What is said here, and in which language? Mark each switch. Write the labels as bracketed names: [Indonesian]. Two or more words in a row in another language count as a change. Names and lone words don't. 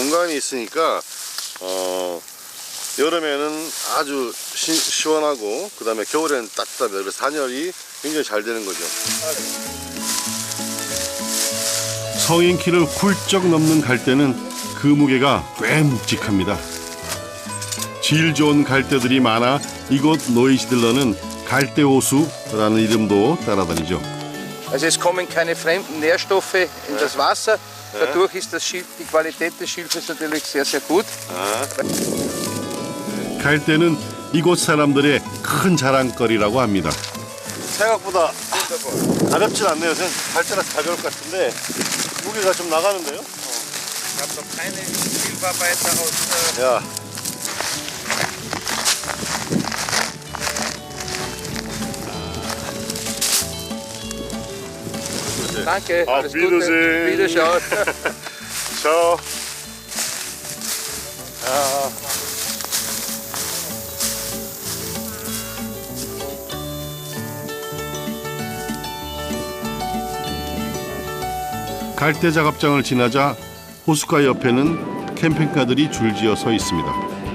[Korean] 공간이 있으니까 여름에는 아주 시원하고 그 다음에 겨울에는 따뜻하고 그래서 단열이 굉장히 잘 되는 거죠. 성인 키를 훌쩍 넘는 갈대는 그 무게가 꽤 묵직합니다. 질 좋은 갈대들이 많아 이곳 노이지들러는 갈대호수라는 이름도 따라다니죠. [German] Also es kommen keine fremden Nährstoffe in das Wasser. Dadurch ist das Schilf, die Qualität des Schilfes natürlich sehr, sehr gut. [Korean] 갈대는 이곳 사람들의 큰 자랑거리라고 합니다. 생각보다 가볍진 않네요. 갈대라서 가벼울 것 같은데 무게가 좀 나가는데요? [German] Ich habe noch keine Schilfarbeiter aus... [Korean] 야. [German] Danke, Auf alles Wiedersehen. Gute. Wiederschauen. Ciao. [Korean] 갈대 작업장을 지나자 호숫가 옆에는 캠핑카들이 줄지어 서 있습니다.